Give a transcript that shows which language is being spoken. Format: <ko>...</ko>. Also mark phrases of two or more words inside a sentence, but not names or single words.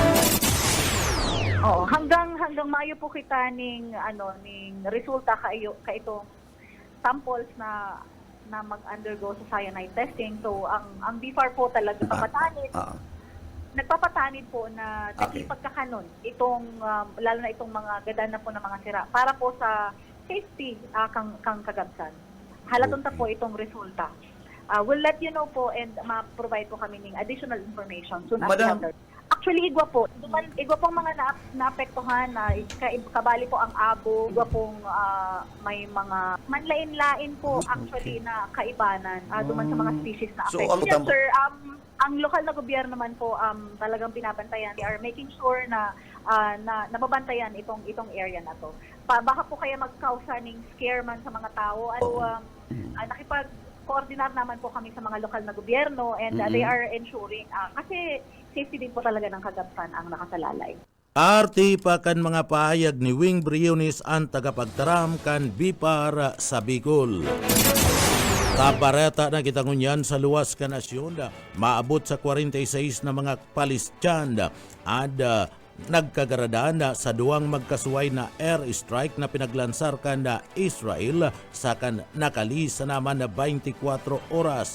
<bik>Oh, hanggang Mayo po kita ning resulta ka itong samples na mag-undergo sa</bik> <en>cyanide testing.</en> <bik>So ang BIFAR po talaga nagpapatanid po na pagkakanon itong lalo na itong mga gadan na po ng mga sira para po sa safety kang kagabsan. Halaton ta po itong resulta.</bik> <en>We'll let you know po and ma-provide po kami ng additional information soon after. Actually,</en> <bik>igwa pong mga naapektuhan, kabali po ang abo, igwa pong may mga manlain-lain po actually na kaibanan duman sa mga species na affected.</bik> <en>Yes, sir,</en> <tl>ang lokal na gobyerno naman po talagang binabantayan.</tl> <en>They are making sure</en> <tl>na nababantayan itong</tl> <en>area</en> <tl>na to.</tl> <bik>Baka po kaya magkausa ng scare man sa mga tao.</bik> <tl>Nakipag-coordinar naman po kami sa mga lokal na gobyerno</tl> <en>and they are ensuring</en> <tl>kasi safety din po talaga ng kagabsan ang nakasalalay.</tl> <bik>Arti pa kan mga pahayag ni Wing Briones ang tagapagtaram kan BIFAR sa Bicol. Kabareta na kita ngunyan sa luwas ka nasyon maabot sa 46 na mga Palestinian at nagkagaradaan sa duwang magkasuway na airstrike na pinaglansar kan na Israel sa kan nakalisa naman na 24 oras.</bik>